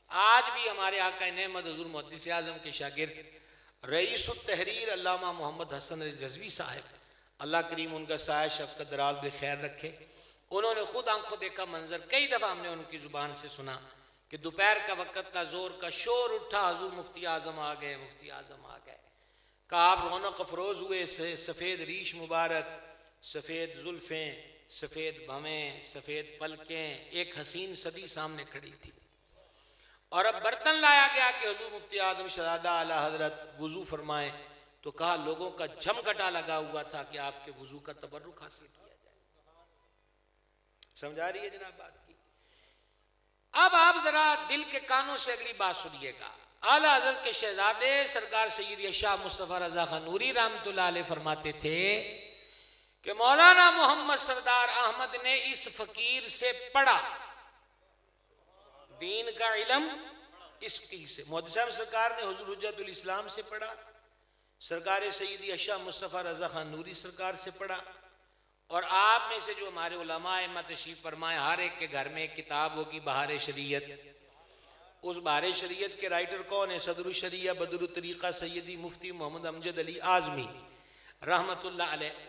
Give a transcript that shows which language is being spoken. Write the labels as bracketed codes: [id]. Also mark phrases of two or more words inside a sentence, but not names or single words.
[ur] آج بھی ہمارے آقائے نعمت حضور محدثِ اعظم کے شاگرد رئیس التحریر علامہ محمد حسن رضوی صاحب، اللہ کریم ان کا سایۂ شفقت دراز بخیر رکھے، انہوں نے خود آنکھوں دیکھا منظر کئی دفعہ ہم نے ان کی زبان سے سنا کہ دوپہر کا وقت کا زور کا شور اٹھا، حضور مفتیِ اعظم آ گئے، مفتیِ اعظم آ گئے. کہا آپ رونق افروز ہوئے، سفید ریش مبارک، سفید زلفیں، سفید بھویں، سفید پلکیں، ایک حسین صدی سامنے کھڑی تھی. اور اب برتن لایا گیا کہ حضور مفتیِ اعظم شہزادۂ اعلیٰ حضرت وضو فرمائیں، تو کہا لوگوں کا جمگھٹا لگا ہوا تھا کہ آپ کے وضو کا تبرک حاصل کیا جائے. سمجھ آ رہی ہے جناب بات کی? اب آپ ذرا دل کے کانوں سے اگلی بات سنیے گا. اعلیٰ حضرت کے شہزادے سرکار سید شاہ مصطفیٰ رضا خان نوری [ar] رحمة الله عليه [ur] فرماتے تھے کہ مولانا محمد سردار احمد نے اس فقیر سے پڑھا دین کا علم، اس فقیر سے. محدث صاحب سرکار نے حضور حجۃ الاسلام سے پڑھا، سرکار سید شاہ مصطفیٰ رضا خان نوری سرکار سے پڑھا. اور آپ میں سے جو ہمارے علما ائمہ تشریف فرما ہیں، ہر ایک کے گھر میں ایک کتاب ہوگی بہارِ شریعت. اس بہارِ شریعت کے رائٹر کون ہے؟ صدر الشریعہ بدر الطریقہ سیدی مفتی محمد امجد علی اعظمی [ar] رحمة الله عليه.